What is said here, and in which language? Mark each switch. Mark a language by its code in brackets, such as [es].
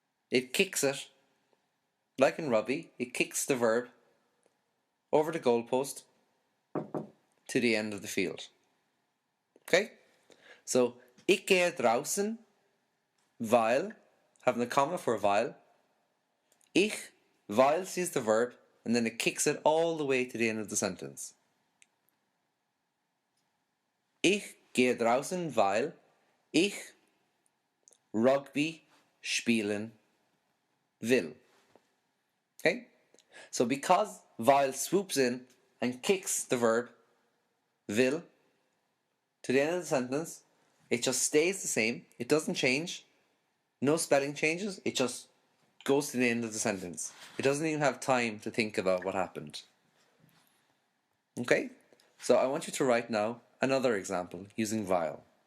[en] It kicks it, like in rugby, it kicks the verb over the goalpost to the end of the field. Okay? So, [de] ich gehe draußen, weil, [en] having a comma for weil. Ich, weil sees the verb, and then it kicks it all the way to the end of the sentence. [de] Ich gehe draußen, weil ich Rugby spielen will. [en] Okay? So because weil swoops in and kicks the verb will to the end of the sentence, it just stays the same. It doesn't change. No spelling changes. It just goes to the end of the sentence. It doesn't even have time to think about what happened. Okay? So I want you to write now another example using weil.